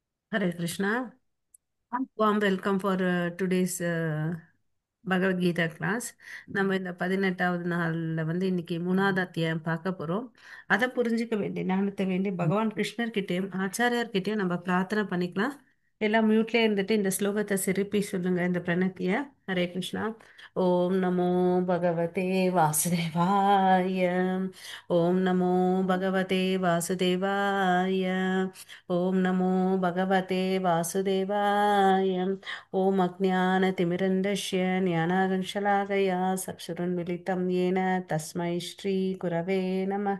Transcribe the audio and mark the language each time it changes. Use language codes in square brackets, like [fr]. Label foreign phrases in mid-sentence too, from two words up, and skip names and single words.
[en] Hare Krishna. Warm welcome for today's பகவத் கீதா கிளாஸ். [ta] நம்ம இந்த 18வது நாளில் இன்னைக்கு 3வது அத்தியாயம் பார்க்க போகிறோம். அதை புரிஞ்சிக்க வேண்டிய ஞானத்தை வேண்டி பகவான் கிருஷ்ணர்கிட்டயும் ஆச்சாரியார்கிட்டயும் நம்ம பிரார்த்தனை பண்ணிக்கலாம். எல்லாம் மியூட்லேயே இருந்துட்டு இந்த ஸ்லோகத்தை சிரிப்பி சொல்லுங்க, இந்த பிரணத்திய. [sa] हरे कृष्ण। ॐ नमो भगवते वासुदेवाय. ॐ नमो भगवते वासुदेवाय. ॐ नमो भगवते वासुदेवाय. ஓம் अज्ञानतिमिरन्दस्य ज्ञानागंशलाकया चक्षुरुन्मिलितं येन तस्मै श्रीगुरवे नमः।